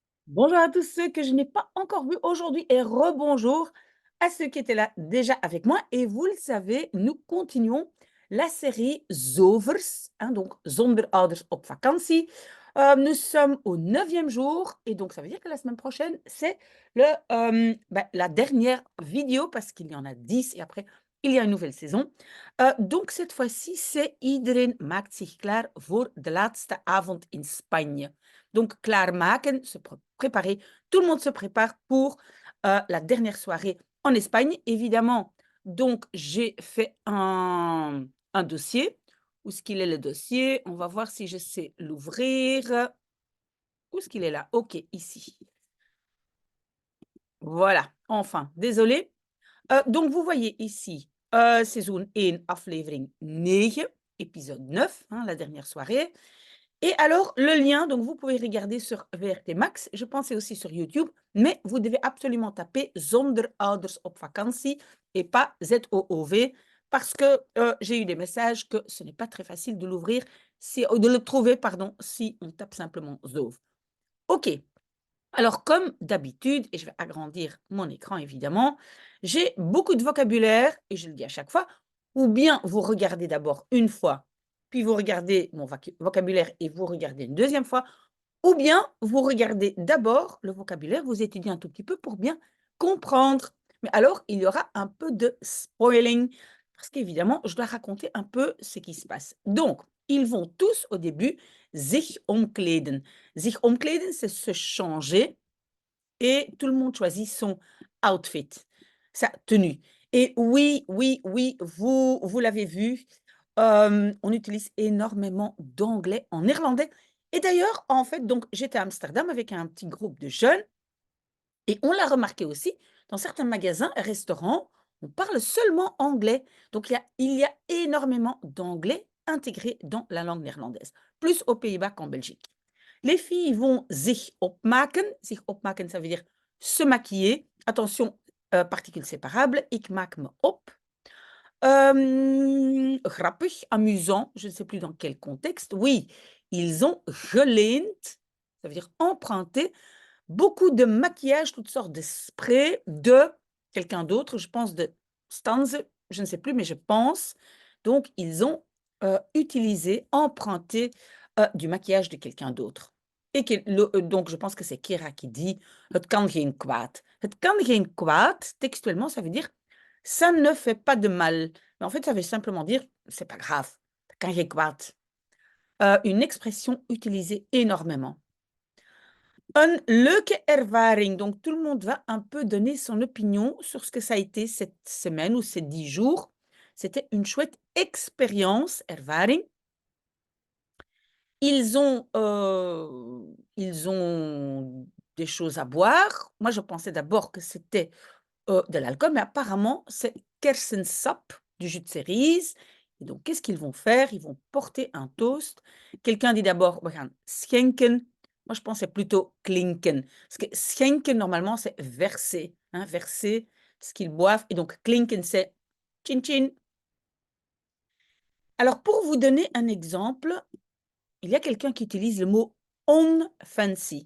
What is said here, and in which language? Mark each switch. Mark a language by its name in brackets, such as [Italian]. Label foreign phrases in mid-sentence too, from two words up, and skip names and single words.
[French] Bonjour à tous ceux que je n'ai pas encore vus aujourd'hui et rebonjour à ceux qui étaient là déjà avec moi. Et vous le savez, nous continuons la série Zovers, hein, donc [Dutch] Zonder ouders op vakantie. [French] Nous sommes au 9e jour et donc ça veut dire que la semaine prochaine, c'est la dernière vidéo parce qu'il y en a 10 et après, il y a une nouvelle saison. Donc cette fois-ci, c'est [Dutch] Iedereen maakt zich klaar voor de laatste avond in Spanje. [French] Donc, klaarmaken, se préparer. Tout le monde se prépare pour la dernière soirée en Espagne, évidemment. Donc, j'ai fait un dossier. Où est-ce qu'il est le dossier? On va voir si je sais l'ouvrir. Où est-ce qu'il est là? OK, ici. Voilà, enfin, désolé. Donc, vous voyez ici, [Dutch] seizoen 1, aflevering 9, [French] épisode 9, hein, la dernière soirée. Et alors, le lien, donc vous pouvez regarder sur VRT Max, je pensais aussi sur YouTube, mais vous devez absolument taper [Dutch] Zonder ouders op vakantie [French] et pas ZOOV, parce que j'ai eu des messages que ce n'est pas très facile de l'ouvrir, de le trouver, pardon, si on tape simplement Zove. OK. Alors, comme d'habitude, et je vais agrandir mon écran évidemment, j'ai beaucoup de vocabulaire, et je le dis à chaque fois, ou bien vous regardez d'abord une fois, puis vous regardez mon vocabulaire et vous regardez une deuxième fois, ou bien vous regardez d'abord le vocabulaire, vous étudiez un tout petit peu pour bien comprendre. Mais alors, il y aura un peu de spoiling, parce qu'évidemment, je dois raconter un peu ce qui se passe. Donc, ils vont tous au début [Dutch] zich omkleden. Zich omkleden, [French] c'est se changer et tout le monde choisit son outfit, sa tenue. Et oui, oui, oui, vous l'avez vu, on utilise énormément d'anglais en néerlandais. Et d'ailleurs, en fait, donc j'étais à Amsterdam avec un petit groupe de jeunes et on l'a remarqué aussi, dans certains magasins et restaurants, on parle seulement anglais. Donc il y a énormément d'anglais intégré dans la langue néerlandaise, plus aux Pays-Bas qu'en Belgique. Les filles vont [Dutch] zich opmaken. Zich opmaken, [French] ça veut dire se maquiller. Attention, particules séparables. [Dutch] Ik maak me op. Grappig, [French] amusant, je ne sais plus dans quel contexte. Oui, ils ont geleend, ça veut dire emprunté, beaucoup de maquillage, toutes sortes de sprays de quelqu'un d'autre, je pense de Stanze, je ne sais plus, mais je pense. Donc, ils ont utilisé, emprunté du maquillage de quelqu'un d'autre. Et donc, je pense que c'est Kira qui dit [Dutch] het kan geen kwaad. Het kan geen kwaad, [French] textuellement, ça veut dire ça ne fait pas de mal. Mais en fait, ça veut simplement dire c'est pas grave. [Dutch] Het kan geen kwaad. [French] Une expression utilisée énormément. [Dutch] Een leuke ervaring. [French] Donc, tout le monde va un peu donner son opinion sur ce que ça a été cette semaine ou ces 10 jours. C'était une chouette expérience, ervaring. Ils ont des choses à boire. Moi, je pensais d'abord que c'était de l'alcool, mais apparemment, c'est kersensap, du jus de cerises. Et donc, qu'est-ce qu'ils vont faire? Ils vont porter un toast. Quelqu'un dit d'abord, [Dutch] we gaan schenken. [French] Moi, je pensais plutôt klinken. Parce que schenken, normalement, c'est verser, hein, verser ce qu'ils boivent. Et donc, klinken, c'est chin chin. Alors, pour vous donner un exemple, il y a quelqu'un qui utilise le mot on fancy.